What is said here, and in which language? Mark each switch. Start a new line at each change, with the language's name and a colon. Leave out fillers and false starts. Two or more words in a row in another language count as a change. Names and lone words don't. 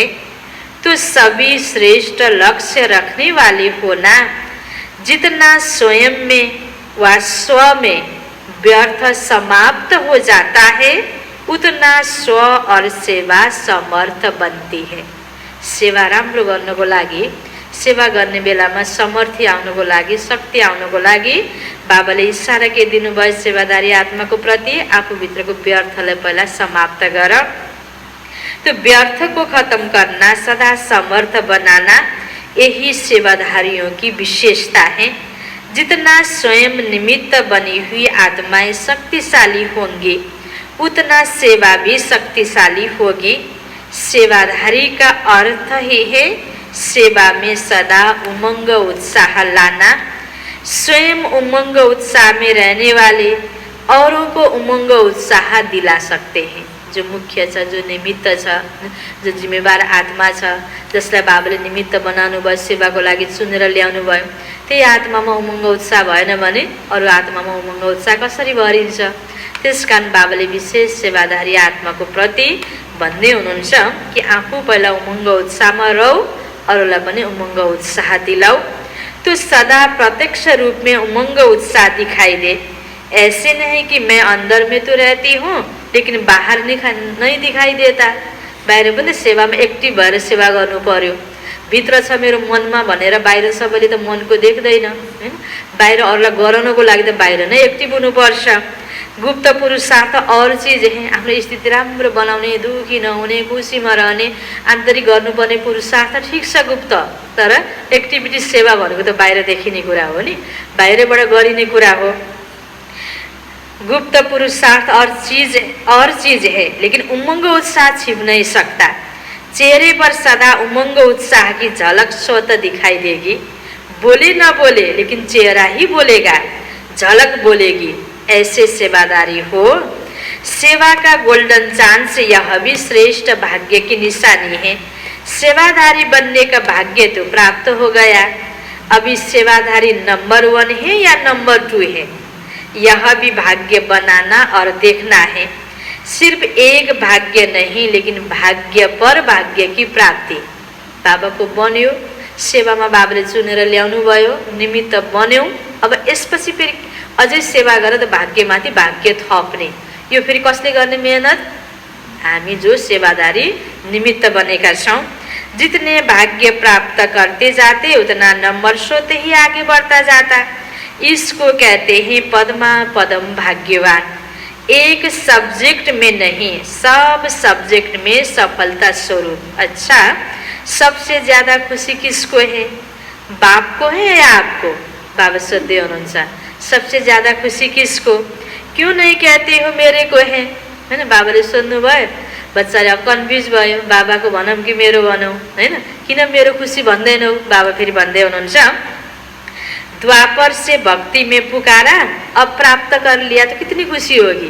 Hindi: तो सभी श्रेष्ठ लक्ष्य रखने वाले होना। जितना स्वयं में व स्व में व्यर्थ समाप्त हो जाता है उतना स्व और सेवा समर्थ बनती है।
Nepali: सेवा राम्रो गर्नको लागि, सेवा गर्ने बेलामा समर्थी आउनको लागि, शक्ति आउनको लागि बाबाले इशारा के दिनुभयो सेवादारी आत्माको प्रति, आफूभित्रको व्यर्थलाई पहिला समाप्त गर।
Hindi: तो व्यर्थ को खत्म करना, सदा समर्थ बनाना यही सेवाधारियों की विशेषता है। जितना स्वयं निमित्त बनी हुई आत्माएं शक्तिशाली होंगी उतना सेवा भी शक्तिशाली होगी। सेवाधारी का अर्थ ही है सेवा में सदा उमंग उत्साह लाना। स्वयं उमंग उत्साह में रहने वाले औरों को उमंग उत्साह दिला सकते हैं।
Nepali: जो मुख्य छ, जो निमित्त छ, जो जिम्मेवार आत्मा छ, जसलाई बाबाले निमित्त बनाउनु भयो, सेवाको लागि चुनेर ल्याउनु भयो, त्यही आत्मामा उमंग उत्साह भएन भने अरू आत्मामा उमंग उत्साह कसरी भरिन्छ? त्यसकारण बाबाले विशेष सेवाधारी आत्माको प्रति भन्दै हुनुहुन्छ कि आफू पहिला उमंग उत्साहमा रहौ, अरूलाई पनि उमंग उत्साह दिलाऊ।
Hindi: तो सदा प्रत्यक्ष रूप में उमंग उत्साह दिखाई दे। ऐसे नहीं कि मैं अंदर में तो रहती हूँ लेकिन बाहर नहीं दिखाई देता।
Nepali: बाहिर पनि सेवामा एक्टिभ भएर सेवा गर्नु पर्यो। भित्र छ मेरो मनमा भनेर बाहिर सबैले त मनको देख्दैन हैन। बाहिर अरूलाई गराउनको लागि त बाहिर नै एक्टिभ हुनुपर्छ।
Hindi: गुप्त पुरुषार्थ और चीज है।
Nepali: आफ्नो स्थिति राम्रो बनाउने, दुखी नहुने, खुसीमा रहने, आन्तरिक गर्नुपर्ने पुरुषार्थ ठिक छ गुप्त, तर एक्टिभिटी सेवा भनेको त बाहिर देखिने कुरा हो नि, बाहिरबाट गरिने कुरा हो।
Hindi: गुप्त पुरुषार्थ और चीज है लेकिन उमंग उत्साह छिप नहीं सकता। चेहरे पर सदा उमंग उत्साह की झलक स्वतः दिखाई देगी। बोले न बोले लेकिन चेहरा ही बोलेगा, झलक बोलेगी। ऐसे सेवादारी हो। सेवा का
English: golden chance
Hindi: यह भी श्रेष्ठ भाग्य की निशानी है। सेवादारी बनने का भाग्य तो प्राप्त हो गया, अभी सेवादारी नंबर 1 है या नंबर 2 है, यह भी भाग्य बनाना और देखना है। सिर्फ एक भाग्य नहीं लेकिन भाग्य पर भाग्य की प्राप्ति।
Nepali: बाबा को बन्यो, सेवामा बाबाले चुनेर ल्याउनु भयो, निमित्त बन्यौ। अब यसपछि फेरि अझै सेवा गरेर त भाग्यमाथि भाग्य थप्ने। यो फेरि कसले गर्ने मेहनत? हामी जो सेवादारी निमित्त बनेका छौं।
Hindi: जितने भाग्य प्राप्त करते जाते उतना नंबर सोते ही आगे बढ़ता जाता। इसको कहते हैं पद्मा पदम भाग्यवान। एक सब्जेक्ट में नहीं, सब सब्जेक्ट में सफलता स्वरूप। अच्छा, सबसे ज्यादा खुशी किसको है? बाप को है या आपको?
Nepali: बाबा सोध्दै हुनुहुन्छ,
Hindi: सबसे ज्यादा खुशी किसको? क्यों नहीं कहते हो मेरे को है?
Nepali: हैन, बाबाले सोध्नु भयो, बच्चाले कन्फ्युज भयो, बाबाको भनौँ कि मेरो भनौँ, हैन? किन मेरो खुसी भन्दैनौ? बाबा फेरि भन्दै हुनुहुन्छ,
Hindi: द्वापर से भक्ति में पुकारा, अब प्राप्त कर लिया तो कितनी खुशी होगी।